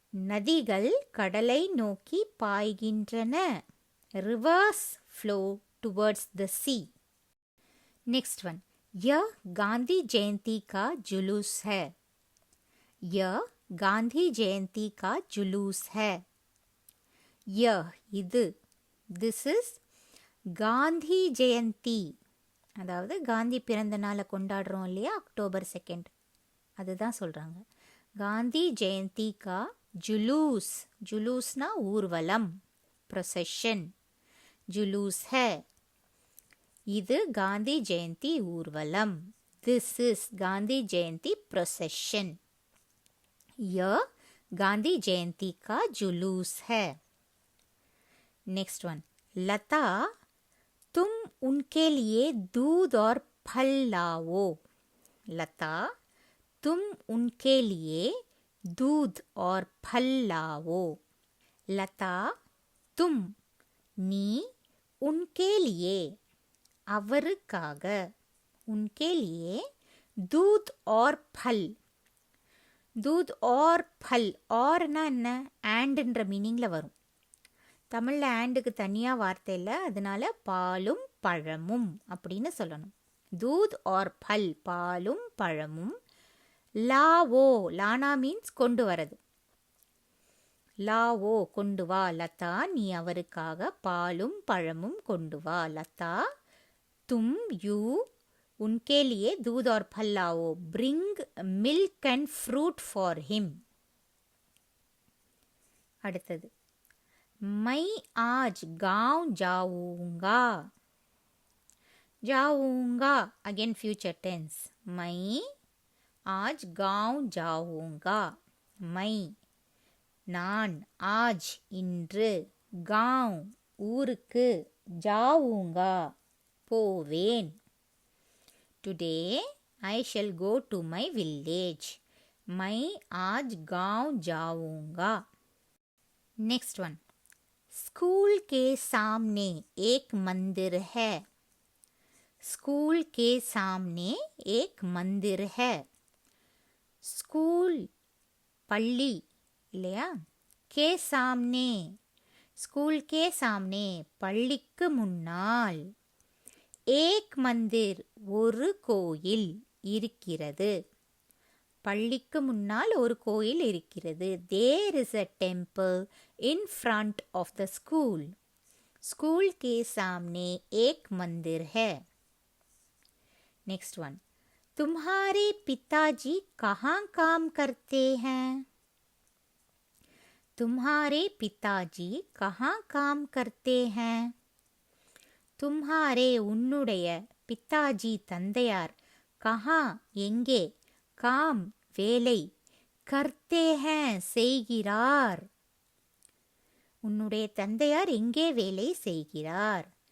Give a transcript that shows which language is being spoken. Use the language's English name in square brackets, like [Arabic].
[Tamil] நதிகள் கடலை நோக்கி பாய்கின்றன. [English] Rivers flow towards the sea. Next one. [Hindi] यह गांधी जयंती का जुलूस है. यह गांधी जयंती का जुलूस है. [Tamil] இது, [English] this is Gandhi Jayanti, [Tamil] அதாவது காந்தி பிறந்த நாளை கொண்டாடுறோம் இல்லையா, அக்டோபர் 2, அதுதான் சொல்கிறாங்க. காந்தி ஜெயந்தி கா ஜுலூஸ், ஜுலூஸ்னா ஊர்வலம், ப்ரொசெஷன். ஜுலூஸ் ஹே, இது காந்தி ஜெயந்தி ஊர்வலம். [English] This is Gandhi Jayanti procession. [Hindi] ய गांधी जयंती का जुलूस है. [English] Next one. [Hindi] लता तुम उनके लिए दूध और फल लाओ. लता तुम उनके लिए दूध और फल लाओ. लता तुम, நீ, उनके लिए அவருக்காக, उनके लिए दूध और फल. दूध और फल, [Tamil] औरना என்ன, ஆண்ட்ன்ற மீனிங்கில் வரும். தமிழில் ஆண்டுக்கு தனியாக வார்த்தை இல்லை, அதனால பாலும் பழமும் அப்படின்னு சொல்லணும். [Hindi] दूध और फल, [Tamil] பாலும் பழமும். லாவோ, லானா மீன்ஸ் கொண்டு வரது. லாவோ கொண்டு வா. லதா நீ அவருக்காக பாலும் பழமும் கொண்டு வா. [Hindi] லதா तुम, யூ, उनके लिए दूध और फल लाओ. [English] Bring milk and fruit for him. [Hindi] அடுத்தது. मैं आज गांव जाऊंगा. जाऊंगा [English] Again future tense. [Hindi] मैं आज गांव जाऊंगा. मैं நான், आज இன்று, गांव ஊருக்கு, जाऊंगा போவேன். [English] Today I shall go to my village. [Hindi] मैं आज गांव जाऊंगा. [English] Next one. [Hindi] स्कूल के सामने एक मंदिर है. स्कूल के सामने एक मंदिर है. स्कूल पल्ली இல்லையா, के सामने, स्कूल के सामने [Tamil] பள்ளிக்கு முன்னால். ஏக் மந்திர் ஒரு கோயில் இருக்கிறது. பள்ளிக்கு முன்னால் ஒரு கோயில் இருக்கிறது. [English] There is a temple in front of the school. [Hindi] School के सामने एक मंदिर है. [English] Next one. [Hindi] तुम्हारे पिताजी कहाँ काम करते हैं. तुम्हारे पिताजी कहाँ काम करते हैं. [Tamil] तुम्हारे உன்னுடைய, பித்தாஜி தந்தையார், கஹா எங்கே, காம் வேலை, கர்த்தே ஹேன் செய்கிறார். உன்னுடைய தந்தையார் எங்கே வேலை செய்கிறார்.